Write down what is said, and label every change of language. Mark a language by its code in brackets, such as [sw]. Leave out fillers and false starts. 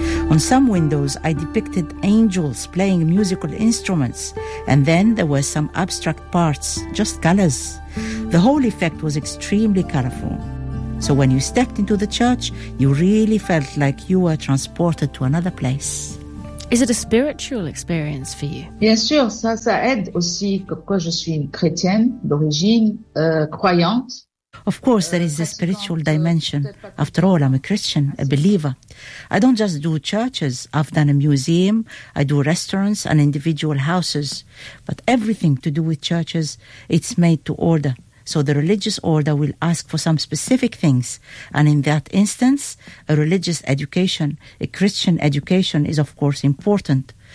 [en] On some windows, I depicted angels playing musical instruments, and then there were some abstract parts, just colors. The whole effect was extremely colorful. So when you stepped into the church, you really felt like you were transported to another place. Is it a spiritual experience for you? [fr] Bien sûr, ça, ça aide aussi que je suis une chrétienne d'origine croyante. [en] Of course, there is a spiritual dimension. After all, I'm a Christian, a believer. I don't just do churches. I've done a museum, I do restaurants and individual houses. But everything to do with churches, it's made to order. So the religious order will ask for some specific things. And in that instance, a religious education, a Christian education is of course important.